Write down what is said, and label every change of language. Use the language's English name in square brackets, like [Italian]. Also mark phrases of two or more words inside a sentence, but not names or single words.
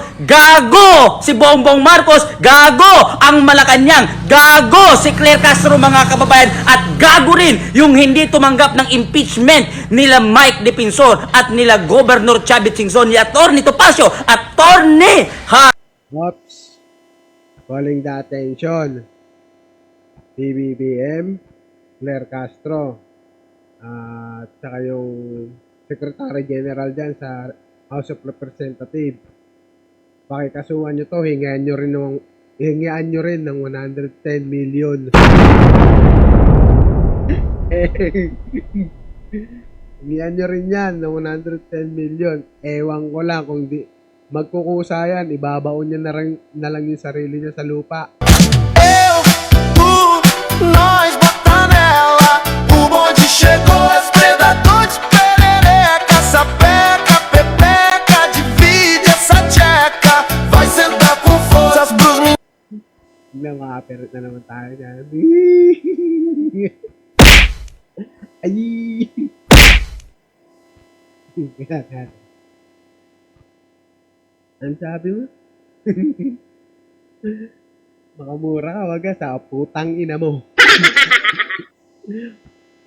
[Filipino] Gago si Bongbong Marcos, gago ang Malacanang, gago si Claire Castro mga kababayan, at gago rin yung hindi tumanggap ng impeachment nila Mike Defensor at nila Governor Chavit Singson, ni Atty. Topacio, Atty. [English] Oops. Calling the attention. [Filipino] PBBM, Claire Castro, at saka yung Secretary General dyan sa House of Representatives. Pakikasuhan nyo to, hingian nyo rin ng 110 million. Hingian nyo rin yan ng 110 million. Ewan ko lang kung di magkukusa yan, ibabaon niya na lang yung sarili niya sa lupa. [Portuguese] Eu, tu, nós bota nela. O bonde chegou, esprendedor de perereca. Sapeca, pepeca, divide essa tcheca. Vai sentar com força pros meninos. [Filipino] Nakaperit na naman tayo dyan. Ay! Ano sabi mo? Makamura ka, wag ka sa putang ina mo.